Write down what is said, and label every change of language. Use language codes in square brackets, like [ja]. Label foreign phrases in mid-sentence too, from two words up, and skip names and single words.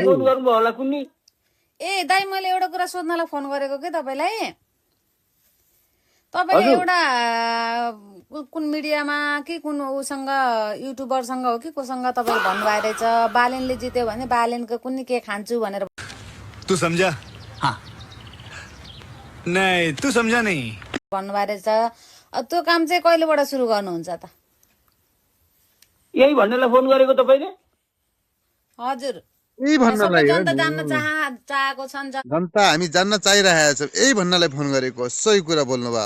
[ne] फोन गर्नुभयो होला कुन्नी? ए दाइ मैले एउटा कुरा सोध्नलाई फोन गरेको के तपाईँलाई। तपाईँले हजुर। एउटा कुन मिडियामा कि कुन उसँग युट्युबरसँग हो कि कोसँग तपाईँले भन्नुभएको रहेछ बालेनले जित्यो भने बालेनको कुनै के खान्छु भनेर [hi] तू समझा? हाँ नहीं तू समझा नहीं। [ne] भन्नुभएको रहेछ। त्यो काम चाहिँ कहिलेबाट सुरु गर्नुहुन्छ त? यही भन्नलाई फोन गरेको तपाईँले? हजुर यही सबै भन्नलाई हो जनता नि। जान्न चाहेको छन्। जनता हामी जान्न चाहिरहेको छ। यही भन्नलाई फोन गरेको हो। सही कुरा बोल्नुभयो।